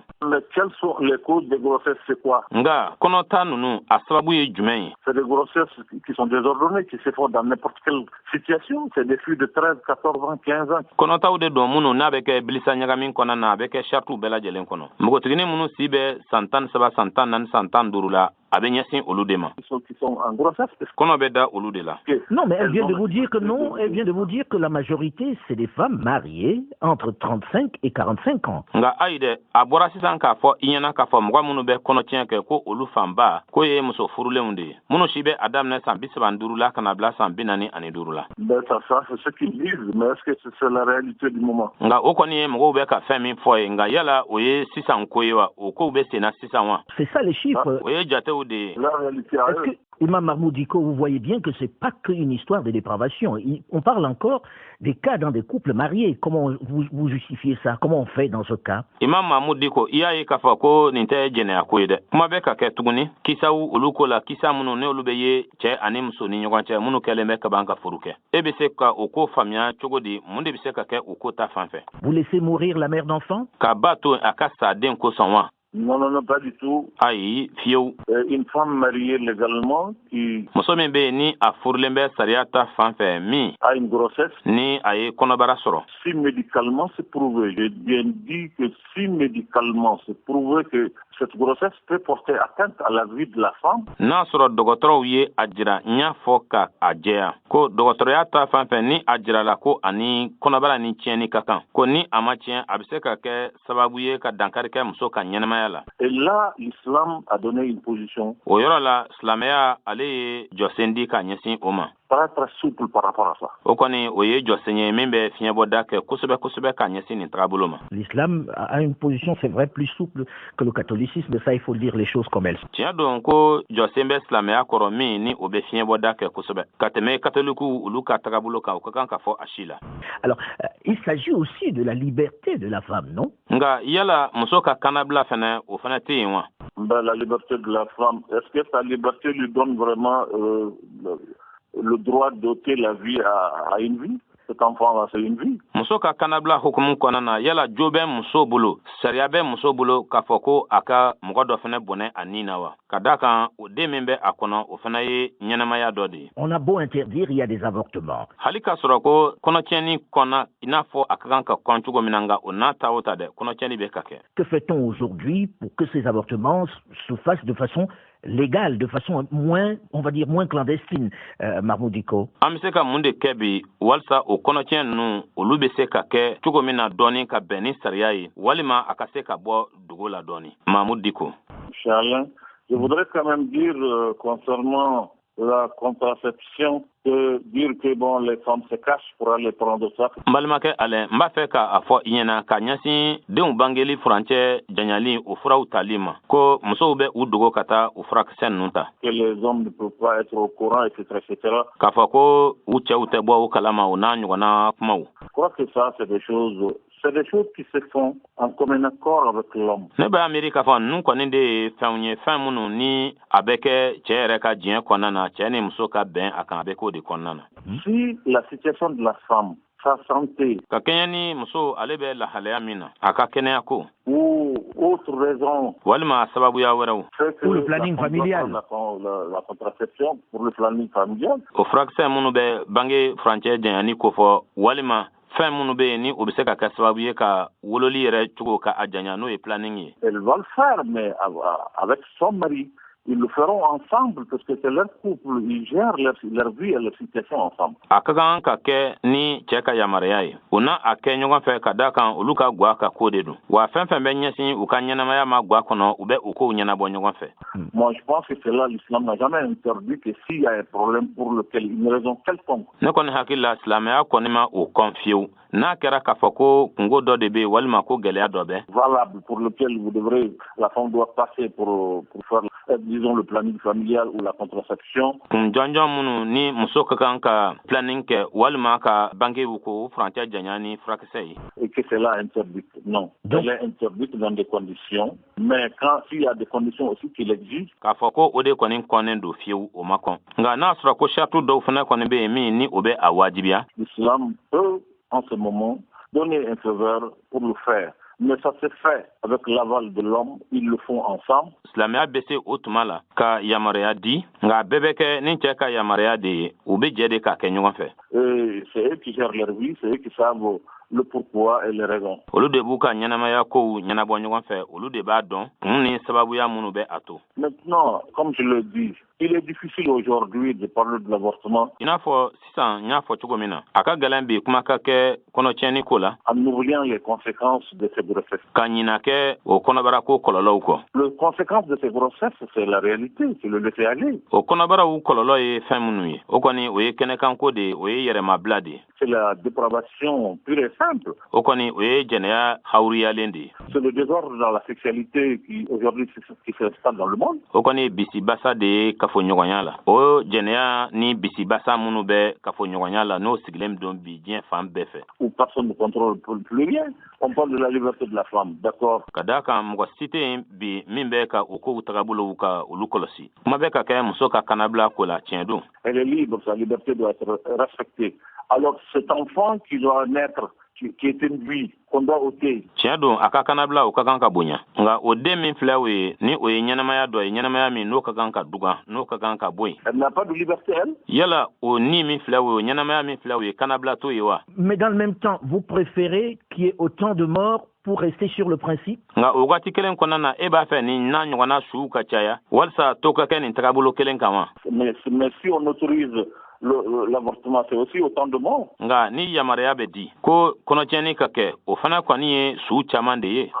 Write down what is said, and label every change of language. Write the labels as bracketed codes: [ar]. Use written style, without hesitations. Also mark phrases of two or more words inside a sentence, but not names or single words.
[fr] Mais quelles sont les causes des grossesses, c'est quoi? [bm] Nga kɔnɔta ninnu a sababu ye jumɛn ye? [fr] C'est des grossesses qui sont désordonnées, qui se font dans n'importe quelle situation. C'est des filles de 13, 14 ans, 15 ans. [bm] Kɔnɔtaw de don minnu n'a bɛ kɛ bilisa ɲagamin kɔnɔna na a bɛ kɛ saritiw bɛɛ lajɛlen kɔnɔ. Npogotigini minnu si bɛ san 13, san 14, san 15 la a bɛ ɲɛsin olu de ma. [fr] Qui sont en grossesse. [bm] Kɔnɔ bɛ da olu de la. [fr] Non, mais elle vient de vous dire que non. Elle vient de vous dire que la majorité, c'est des femmes mariées entre 35 et 45 ans. [bm] Nga ayi dɛ a bɔra sisan k'a fɔ i ɲɛna k'a fɔ mɔgɔ minnu bɛ kɔnɔtiɲɛ kɛ ko olu fanba ko ye muso furulenw de ye minnu si bɛ a daminɛ san 35 la ka na bila san 45 la. [fr] Ben ça c'est ce qu'ils disent, mais est-ce que c'est la réalité du moment? [bm] Nga o kɔni ye mɔgɔw bɛ ka fɛn min fɔ ye nka yala o ye sisan ko ye wa o kow bɛ sen na sisan wa. [fr] C'est ça les chiffres. [bm] O ye jatew de ye. [fr] La réalité à eux. Imam Mahmoud Diko, vous voyez bien que c'est pas qu'une histoire de dépravation. On parle encore des cas dans des couples mariés. Comment vous justifiez ça? Comment on fait dans ce cas? [bm] Imam Mahmoud Diko, i y'a ye k'a fɔ ko nin tɛ jɛnɛya ko ye dɛ. Kuma bɛ ka kɛ tuguni kisaw olu ko la kisa minnu ne olu bɛ ye cɛ ani muso ni ɲɔgɔn cɛ minnu kɛlen bɛ ka ban ka furu kɛ. E bɛ se ka o ko faamuya cogo di? Mun de bɛ se ka kɛ o ko ta fan fɛ? [fr] Vous laissez mourir la mère d'enfant? [bm] Ka ba to a ka sa den kosɔn wa? [fr] Non, non, non, pas du tout. [bm] Ayi, fiyewu. [fr] Une femme mariée légalement qui... [bm] Muso min bɛ yen ni a furulen bɛ sariya ta fan fɛ min [fr] a une grossesse. [bm] Ni a ye kɔnɔbara sɔrɔ. [fr] Si médicalement c'est prouvé, j'ai bien dit que si médicalement c'est prouvé que cette grossesse peut porter atteinte à la vie de la femme. [bm] N'a sɔrɔ dɔgɔtɔrɔw ye a jira n y'a fɔ ka a jɛya ko dɔgɔtɔrɔya ta fan fɛ ni a jirala ko ani kɔnɔbara ni tiɲɛni ka kan ko ni a ma tiɲɛ a bɛ se ka kɛ sababu ye ka dankari kɛ muso ka ɲɛnamaya la. [fr] Et là, l'islam a donné une position. [bm] O yɔrɔ la silamɛya ale ye jɔsen di ka ɲɛsin o ma. [fr] très très souple par rapport à ça. L'islam a une position, c'est vrai, plus souple que le catholicisme, mais ça, il faut dire les choses comme elles sont. Alors, il s'agit aussi de la liberté de la femme, non? La liberté de la femme, est-ce que sa liberté lui donne vraiment le droit d'ôter la vie à une vie? Cet enfant-là, c'est une vie. [bm] Muso ka kanabla hukumu kɔnɔna yala jo bɛ muso bolo sariya bɛ muso bolo k'a fɔ ko a ka mɔgɔ dɔ fana bɔnɛ a nin na wa ka da kan o den min bɛ a kɔnɔ o fana ye ɲɛnamaya dɔ de ye. [fr] On a beau interdire, il y a des avortements. [bm] Hali ka sɔrɔ ko kɔnɔtiɲɛni kɔnna i n'a fɔ a ka kan ka kɔn cogo min na nka o n'a ta o ta dɛ kɔnɔtiɲɛni bɛ ka kɛ. [fr] Que fait-on aujourd'hui pour que ces avortements se fassent de façon légale, de façon moins, on va dire, moins clandestine, Mahmoud Dicko? [bm] An bɛ se ka mun de kɛ bi walasa o kɔnɔtiɲɛ ninnu olu bɛ se ka kɛ cogo min na dɔɔni ka bɛn ni sariya ye walima a ka se ka bɔ dugu la dɔɔni. [fr] Mahmoud Dicko. Charles, je voudrais quand même dire concernant la contraception, dire que bon, les femmes se cachent pour aller prendre ça. [bm] Mbalimakɛ Alain, n b'a fɛ k'a fɔ i ɲɛna ka ɲɛsin denw bangeli furancɛ janyali o furaw tali ma ko musow bɛ u dogo ka taa u furakisɛ ninnu ta. [fr] Que les hommes ne peuvent pas être au courant, etc., etc. [bm] K'a fɔ ko u cɛw tɛ bɔ u kalama o n'a ɲɔgɔnna kumaw. [fr] Je crois que ça, c'est des choses qui se font en commun accord avec l'homme. [bm] Ne bɛ Amérique k'a fɔ ninnu kɔni de ye fɛnw ye fɛn minnu ni a bɛ kɛ cɛ yɛrɛ ka diɲɛ kɔnɔna na cɛ ni muso ka bɛn a kan a bɛ k'o de kɔnɔna na. [fr] Si la situation de la femme, sa santé, [bm] ka kɛɲɛ ni muso ale bɛ lahalaya min na a ka kɛnɛya ko [fr] ou autre raison, [bm] walima sababuya wɛrɛw [fr] pour le planning familial, la contraception pour le planning familial, [bm] o furakisɛ minnu bɛ bange furancɛ janyani ko fɔ walima fɛn minnu bɛ yen ni o bɛ se ka kɛ sababu ye ka wololi yɛrɛ cogo ka a janya n'o ye planning ye. [fr] Elle va le faire, mais avec son mari. Ils le feront ensemble parce que c'est leur couple, ils gèrent leur vie et leur situation ensemble. [bm] A ka kan ka kɛ ni cɛ ka yamaruya ye u na a kɛ ɲɔgɔn fɛ ka da kan olu ka gwa ka ko de don wa fɛn fɛn bɛ ɲɛsin u ka ɲɛnamaya ma gwa kɔnɔ u bɛ u kow ɲɛnabɔ ɲɔgɔn fɛ. [fr] Moi je pense que c'est là l'islam n'a jamais interdit que s'il y a un problème pour lequel une raison quelconque. [bm] Ne kɔni hakili la silamɛya kɔni ma o kɔn fiyewu n'a kɛra k'a fɔ ko kungo dɔ de bɛ yen walima ko gɛlɛya dɔ bɛ. [fr] Valable pour lequel la femme doit passer pour faire disons le planning familial ou la contraception. [bm] Kun jɔnjɔn minnu ni muso ka kan ka planning kɛ walima ka bangew ko furancɛ janya ni furakisɛ ye. [fr] Et que c'est là interdit. Non. Elle est interdite dans des conditions, mais quand il y a des conditions aussi qui l'exigent. [bm] K'a fɔ ko o de kɔni kɔnnen don fiyewu o ma kɔn. Nka n'a sɔrɔ ko charte dɔw fana kɔni bɛ yen min ni o bɛ a wajibiya. [fr] L'islam peut en ce moment donner un faveur pour le faire. Mais ça se fait avec l'aval de l'homme, ils le font ensemble. [bm] Silamɛya bɛ se o tuma la ka yamaruya di nka bɛɛ bɛ kɛ ni cɛ ka yamaruya de ye u bɛ jɛ de k'a kɛ ɲɔgɔn fɛ. [fr] C'est eux qui gèrent leur vie, c'est eux qui savent le pourquoi et les raisons. [bm] Olu de b'u ka ɲɛnamaya kow ɲɛnabɔ ɲɔgɔn fɛ olu de b'a dɔn kun ni sababuya minnu bɛ a to. [fr] Maintenant, comme je le dis, il est difficile aujourd'hui de parler de l'avortement. [bm] I n'a fɔ sisan n y'a fɔ cogo min na a ka gɛlɛn bi kuma ka kɛ kɔnɔtiɲɛni ko la. [fr] En oubliant les conséquences de ces grossesses. [bm] Ka ɲina kɛ o kɔnɔbara ko kɔlɔlɔw kɔ. [fr] Les conséquences de ces grossesses, c'est la réalité, c'est le laisser aller. [bm] O kɔnɔbaraw kɔlɔlɔ ye fɛn minnu ye o kɔni o ye kɛnɛkanko de ye o ye yɛrɛmabila de ye. [fr] C'est la dépravation pure et simple. [bm] O kɔni o ye jɛnɛya hawuriyalen de ye. [fr] C'est le désordre dans la sexualité qui aujourd'hui qui s'installe dans le monde. [bm] O kɔni bisibasa de ye kafoɲɔgɔnya la. O jɛnɛya ni bisibasa minnu bɛ kafoɲɔgɔnya la n'o sigilen don bi diɲɛ fan bɛɛ fɛ. [fr] Où personne ne contrôle plus rien. On parle de la liberté de la femme, d'accord. [bm] Ka da kan mɔgɔ si tɛ yen bi min bɛ ka o kow tagabolow ka olu kɔlɔsi. Kuma bɛ ka kɛ muso ka kanabila ko la tiɲɛ don. [fr] Elle est libre, sa liberté doit être respectée. Alors cet enfant qui doit naître, qui est une vie qu'on doit ôter. [bm] Tiɲɛ don a ka kanabila o ka kan ka bonya nka o den min filɛ o ye ni o ye ɲɛnamaya dɔ ye ɲɛnamaya min n'o ka kan ka dugan n'o ka kan ka bɔ yen. [fr] Elle n'a pas de liberté, elle. [bm] Yala o ni min filɛ o ye ɲɛnamaya min filɛ o ye kanabila t'o ye wa. [fr] Mais dans le même temps, vous préférez qu'il y ait autant de morts pour rester sur le principe? [bm] Nka o waati kelen kɔnɔna na e b'a fɛ ni n'a ɲɔgɔnna suw ka caya walasa to ka kɛ nin tagabolo kelen kan wa. [fr] Mais si on autorise l'avortement, c'est aussi autant de morts. [bm] Nka ni yamaruya bɛ di ko kɔnɔtiɲɛni ka kɛ o fana kɔni ye su caman de ye.